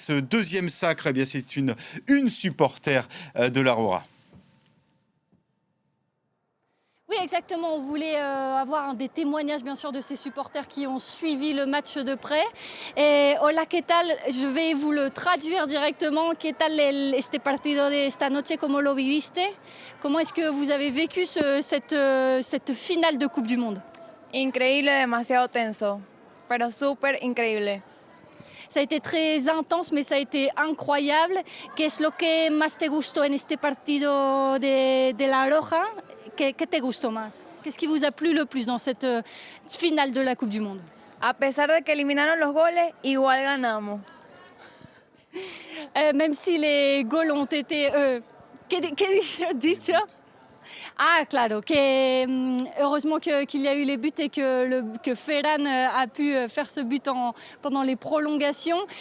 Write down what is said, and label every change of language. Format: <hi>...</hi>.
<fr>ce deuxième sacre, eh bien, c'est une supporter de l'Aurora. Oui, exactement. On voulait avoir des témoignages, bien sûr, de ces supporters qui ont suivi le match de près. Et</fr> <es>hola, ¿qué tal?</es> <fr>Je vais vous le traduire directement.</fr> <es>¿Qué tal este partido de esta noche? ¿Cómo lo viviste?</es> <fr>Comment est-ce que vous avez vécu cette finale de Coupe du Monde?</fr> <es>Increíble, demasiado tenso, pero súper increíble.</es> <fr>Ça a été très intense, mais ça a été incroyable.</fr> <es>¿Qué es lo que más te gustó en este partido de La Roja? ¿Qué te gustó más?</es> <fr>Qu'est-ce qui vous a plu le plus dans cette finale de la Coupe du Monde?</fr> <es>A pesar de que eliminaron los goles, igual ganamos.</es> <fr>Même si les goals ont été...</fr> <es>¿Qué dicho? Ah, claro,</es> <fr>que heureusement qu'il y a eu les buts et que Ferran a pu faire ce but pendant les prolongations.</fr>